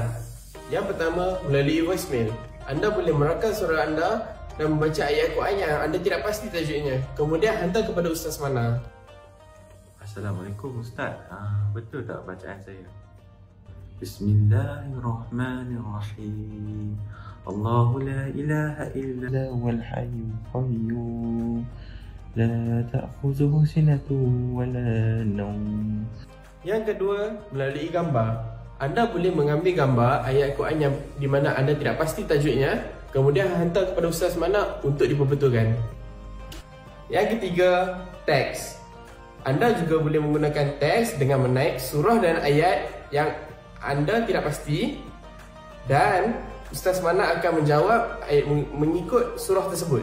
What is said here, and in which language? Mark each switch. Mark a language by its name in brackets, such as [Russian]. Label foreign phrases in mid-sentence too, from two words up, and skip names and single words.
[Malay] Yang pertama, melalui voicemail. Anda boleh merakam suara anda dan membaca ayat Quran yang anda tidak pasti tajuknya. Kemudian hantar kepada Ustaz Manar. Assalamualaikum Ustaz. Betul tak bacaan saya? Bismillahirrahmanirrahim. [Arabic] الله لا إله إلا هو الحي القيوم. لا تأخذه سنة ولا نوم. [Malay] Yang kedua, melalui gambar. Anda boleh mengambil gambar ayat Quran yang di mana anda tidak pasti tajuknya, kemudian hantar kepada Ustaz Manar untuk diperbetulkan. Yang ketiga, teks. Anda juga boleh menggunakan teks dengan menaik surah dan ayat yang anda tidak pasti dan Ustaz Manar akan menjawab mengikut surah tersebut.